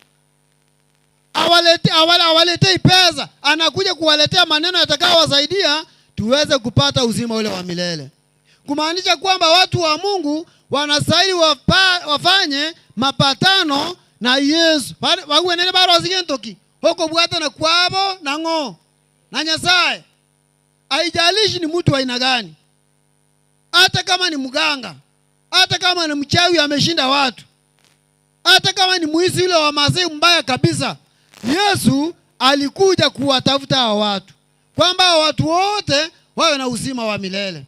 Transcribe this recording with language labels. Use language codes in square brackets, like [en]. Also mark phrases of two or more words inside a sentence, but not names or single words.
[sw] Awalete pesa, anakuja kuwaletea maneno yatakayowasaidia tuweze kupata uzima ule wa milele. Kumaanisha kwamba watu wa Mungu wanastahili wafanye mapatano na Yesu. [guz] Wawe nene baro zigentoki. Hoko bwata na kwabo na ngo na Nyasaye. [sw] Haijalishi ni mtu wa aina gani. Hata kama ni mganga, hata kama ni mchawi ameshinda watu, hata kama ni mwizi yule wa mazee mbaya kabisa, Yesu alikuja kuwatafuta hao watu, kwamba watu wote wawe na uzima wa milele.